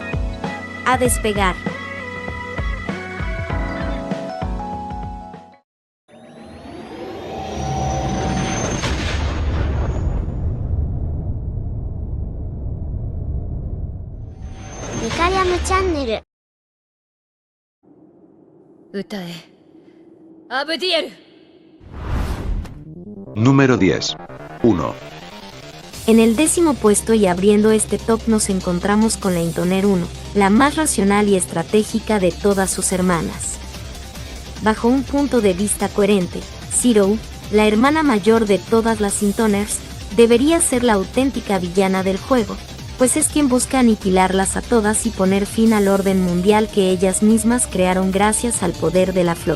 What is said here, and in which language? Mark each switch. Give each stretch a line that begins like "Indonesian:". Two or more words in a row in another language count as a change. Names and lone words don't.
Spanish: A despegar. Micarium Channel.
Japanese: 歌えアブディエル
Spanish: Número 10. 1. En el 10º puesto y abriendo este top nos encontramos con la Intoner 1, la más racional y estratégica de todas sus hermanas. Bajo un punto de vista coherente, Zero, la hermana mayor de todas las Intoners, debería ser la auténtica villana del juego, pues es quien busca aniquilarlas a todas y poner fin al orden mundial que ellas mismas crearon gracias al poder de la flor.